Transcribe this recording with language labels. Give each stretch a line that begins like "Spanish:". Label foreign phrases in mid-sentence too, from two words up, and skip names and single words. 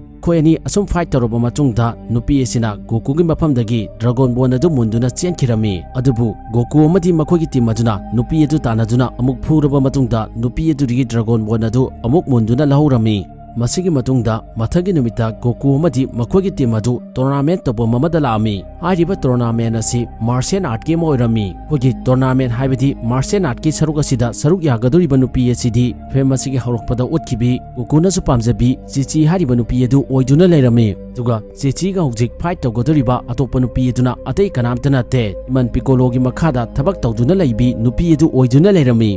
Manipuri: Khoi ani asum fight toroba matungda nupi asina Goku gi mafamdagi Dragon Ball adu munduna chenkirami. Adubu Goku amadi makhoi gi team aduna nupi adu tanaduna amuk phuraba matungda nupi adu gi Dragon Ball adu amuk munduna lahurami. Masigi matungda mathagi numita Goku amadi makhoi team adu tournament tobo mamada laami. Hariba tournament asi
English: martial art game
Manipuri: oirami. Hogi tournament haibadi
English: martial art
Manipuri: ki saruk asida saruk yagaduriba nupi asidi famous gi horokpada utkibi Goku na su pamjabi Chichi hariba nupi adu oiduna leirami. Duga Chichi ga hojik fight tawgaduriba atopa nupi aduna atei kanamta nate man Piccolo gi makhada thabak tawduna leibi nupi adu oiduna leirami.